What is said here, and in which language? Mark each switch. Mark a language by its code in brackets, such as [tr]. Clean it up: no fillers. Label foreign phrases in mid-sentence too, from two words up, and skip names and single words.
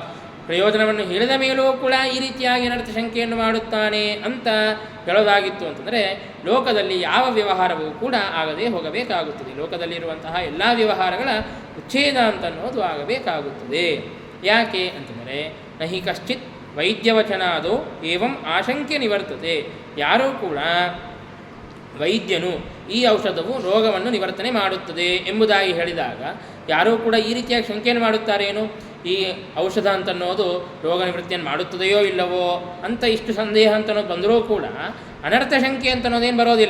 [kn] ಪ್ರಯೋಜನವನ್ನು ಹೇಳಿದ ಮೇಲೂ ಕೂಡ ಈ ರೀತಿಯಾಗಿ ಅನರ್ಥ ಶಂಕೆಯನ್ನು ಮಾಡುತ್ತಾನೆ ಅಂತ ಹೇಳೋದಾಗಿತ್ತು ಅಂತಂದರೆ ಲೋಕದಲ್ಲಿ ಯಾವ ವ್ಯವಹಾರವೂ ಕೂಡ ಆಗದೆ ಹೋಗಬೇಕಾಗುತ್ತದೆ. ಲೋಕದಲ್ಲಿರುವಂತಹ ಎಲ್ಲ ವ್ಯವಹಾರಗಳ ಉಚ್ಛೇದ ಅಂತನ್ನೋದು ಆಗಬೇಕಾಗುತ್ತದೆ. ಯಾಕೆ ಅಂತಂದರೆ [sa] ನಹಿ ಕಶ್ಚಿತ್ ವೈದ್ಯವಚನಾದೋ ಏವಂ ಆಶಂಕೆ ನಿವರ್ತತೆ. [kn] ಯಾರೂ ಕೂಡ ವೈದ್ಯನು ಈ ಔಷಧವು ರೋಗವನ್ನು ನಿವರ್ತನೆ ಮಾಡುತ್ತದೆ ಎಂಬುದಾಗಿ ಹೇಳಿದಾಗ ಯಾರೂ ಕೂಡ ಈ ರೀತಿಯಾಗಿ ಶಂಕೆಯನ್ನು ಮಾಡುತ್ತಾರೇನು? ಈ ಔಷಧ ಅಂತನ್ನೋದು ರೋಗ ನಿವೃತ್ತಿಯನ್ನು ಮಾಡುತ್ತದೆಯೋ ಇಲ್ಲವೋ ಅಂತ ಇಷ್ಟು ಸಂದೇಹ ಅಂತನ್ನೋದು ಬಂದರೂ ಕೂಡ ಅನರ್ಥ ಶಂಕೆ ಅಂತನ್ನೋದೇನು ಬರೋದಿಲ್ಲ.